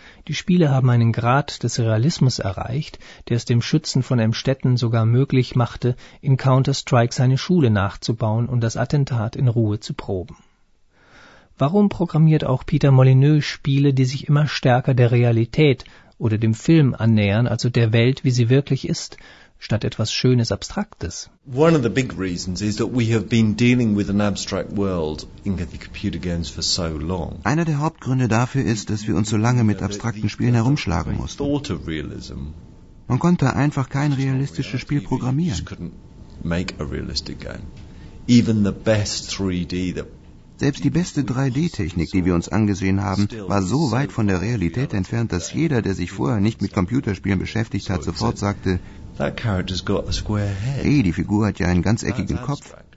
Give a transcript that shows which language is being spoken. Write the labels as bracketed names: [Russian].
[German] Die Spiele haben einen Grad des Realismus erreicht, der es dem Schützen von Emstetten sogar möglich machte, in Counter-Strike seine Schule nachzubauen und das Attentat in Ruhe zu proben. Warum programmiert auch Peter Molyneux Spiele, die sich immer stärker der Realität oder dem Film annähern, also der Welt, wie sie wirklich ist, statt etwas Schönes Abstraktes? [English] One of the big reasons is that we have been dealing with an abstract world in the computer games for so long. [German] Einer der Hauptgründe dafür ist, dass wir uns so lange mit abstrakten Spielen herumschlagen mussten. Man konnte einfach kein realistisches Spiel programmieren. [English] You couldn't make a realistic game. Even the best 3D that [German] Selbst die beste 3D-Technik, die wir uns angesehen haben, war so weit von der Realität entfernt, dass jeder, der sich vorher nicht mit Computerspielen beschäftigt hat, sofort sagte, hey, die Figur hat ja einen ganz eckigen Kopf.